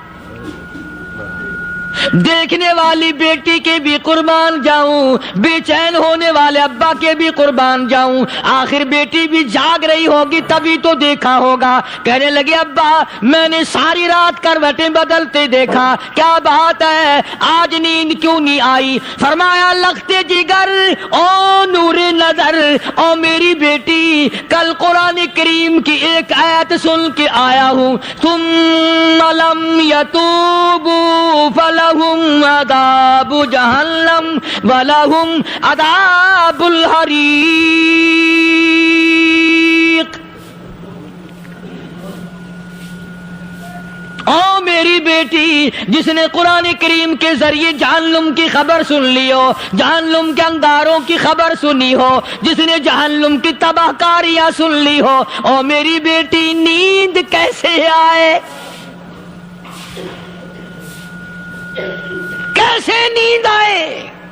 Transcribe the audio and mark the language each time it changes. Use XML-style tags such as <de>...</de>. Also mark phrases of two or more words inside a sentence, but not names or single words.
<ur>دیکھنے والی بیٹی کے بھی قربان جاؤں, بے چین ہونے والے ابا کے بھی قربان جاؤں. آخر بیٹی بھی جاگ رہی ہوگی تبھی تو دیکھا ہوگا. کہنے لگے ابا میں نے ساری رات کروٹیں بدلتے دیکھا, کیا بات ہے, آج نیند کیوں نہیں آئی؟ فرمایا لختے جگر او نور نظر, او میری بیٹی کل قرآن کریم کی ایک آیت سن کے آیا ہوں,</ur> <ar>ثم لم یتوبوا فلہم عذاب جہنم ولہم عذاب الحریق.</ar> <ur>او میری بیٹی جس نے قرآن کریم کے ذریعے جہنم کی خبر سن لی ہو, جہنم کے انگاروں کی خبر سنی ہو, جس نے جہنم کی تباہ کاریاں سن لی ہو, او میری بیٹی نیند کیسے آئے, کیسے نیند آئے؟</ur>